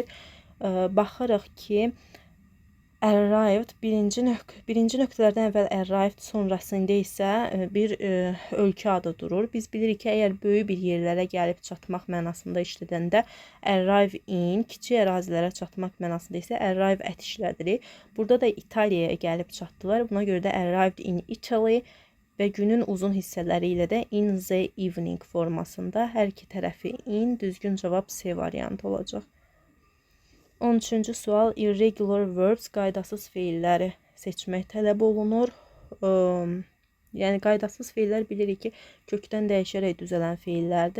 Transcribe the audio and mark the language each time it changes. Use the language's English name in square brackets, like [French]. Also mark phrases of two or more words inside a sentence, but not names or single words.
[Azerbaijani] Baxırıq ki, arrived birinci nöqtələrdən əvvəl arrived, sonrasında isə bir ölkə adı durur. Biz bilirik ki, əgər böyük bir yerlərə gəlib çatmaq mənasında işlədəndə [English] arrive in, [Azerbaijani] kiçik ərazilərə çatmaq mənasında isə [English] arrive at [Azerbaijani] işlədirik. Burada da İtaliyaya gəlib çatdılar. Buna görə də [English] arrived in Italy [Azerbaijani] və günün uzun hissələri ilə də [English] in the evening [Azerbaijani] formasında hər iki tərəfi in, düzgün cavab C variantı olacaq. 13-cü sual [English] irregular verbs, [Azerbaijani] qaydasız feilləri seçmək tələb olunur. Yəni qaydasız feillər bilirik ki, kökdən dəyişərək düzələn feillərdir.